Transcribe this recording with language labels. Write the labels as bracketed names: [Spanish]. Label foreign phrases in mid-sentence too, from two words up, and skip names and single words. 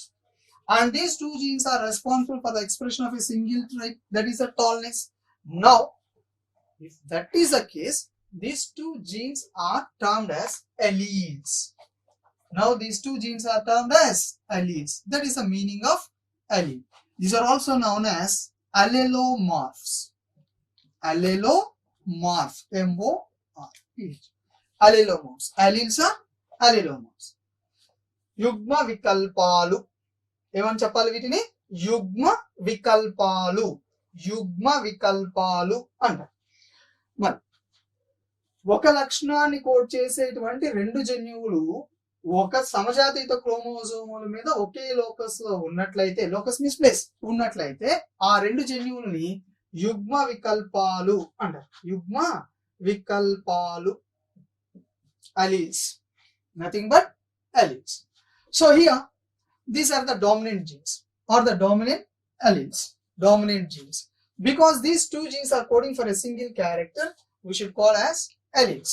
[English] And these two genes are responsible for the expression of a single trait, that is the tallness. Now, if that is the case, these two genes are termed as alleles. Now these two genes are termed as alleles. That is the meaning of allele. These are also known as allelomorphs. Allelomorph. M-O-R-P-H. Allelomorphs. Alleles are allelomorphs. [Telugu] యుగ్మ వికల్పాలు. ఏమని చెప్పాలి వీటిని? యుగ్మ వికల్పాలు. యుగ్మ వికల్పాలు అంటారు. మరి ఒక లక్షణాన్ని కోడ్ చేసేటువంటి రెండు జన్యువులు ఒక సమజాతీత క్రోమోజోముల మీద ఒకే లోకస్ లో ఉన్నట్లయితే, [English] locus means place [Telugu] ఉన్నట్లయితే, ఆ రెండు జన్యువుల్ని యుగ్మ వికల్పాలు అంటారు. యుగ్మ వికల్పాలు, [English] alleles, nothing but alleles. So here these are the dominant genes or the dominant alleles, dominant genes. Because these two genes are coding for a single character, we should call as alleles.